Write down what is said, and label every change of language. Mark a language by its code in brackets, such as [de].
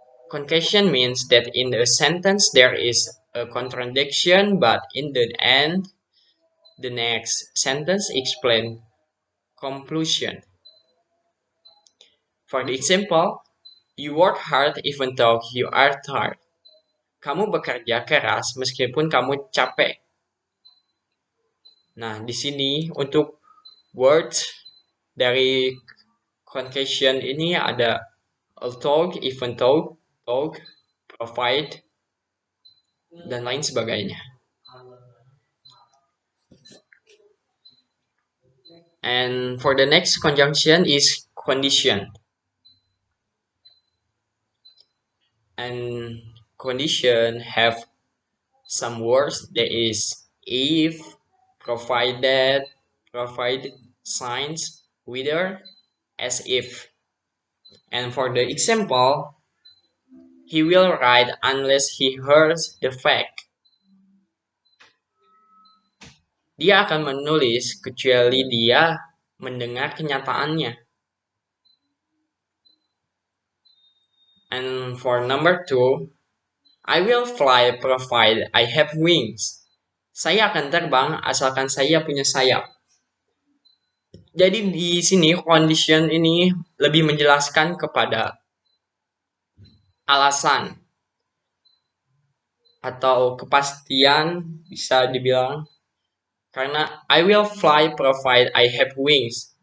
[en] Concation means that in a sentence there is a contradiction, but in the end, the next sentence explains conclusion. For the example, you work hard even though you are tired. [id] Kamu bekerja keras meskipun kamu capek. Nah, di sini untuk words dari concation ini ada although, even though, provide, dan lain sebagainya. [en] And for the next conjunction is condition. And condition have some words that is if, provided, provide, signs, whether, as if. And for the example, he will write unless he hears the fact. [id] Dia akan menulis kecuali dia mendengar kenyataannya. [en] And for number 2, I will fly provided I have wings. [id] Saya akan terbang asalkan saya punya sayap. Jadi di sini condition ini lebih menjelaskan kepada alasan atau kepastian, bisa dibilang, karena [en] I will fly provided I have wings.